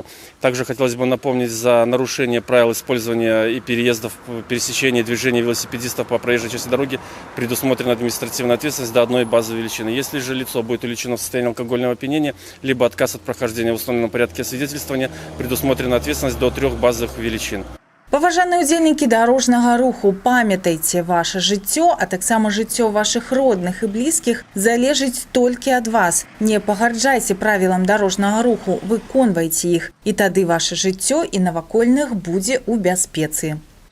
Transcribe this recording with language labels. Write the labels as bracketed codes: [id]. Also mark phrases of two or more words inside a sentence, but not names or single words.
[ru] Также хотелось бы напомнить за нарушение правил использования и переездов, пересечения движения велосипедистов по проезжей части дороги предусмотрена административная ответственность до 1 базы величины. Если же лицо будет увлечено в состоянии алкогольного опьянения, либо отказ от прохождения в установленном порядке освидетельствования, предусмотрена ответственность до 3 базовых величин. [be] Паважаныя ўдзельнікі дарожнага руху, памятайце, ваше жыццё, а таксама жыццё вашых родных і блізкіх залежыць толькі ад вас. Не пагарджайце правілам дарожнага руху, выконвайце іх, і тады ваше жыццё і навакольных будзе ў бяспецы.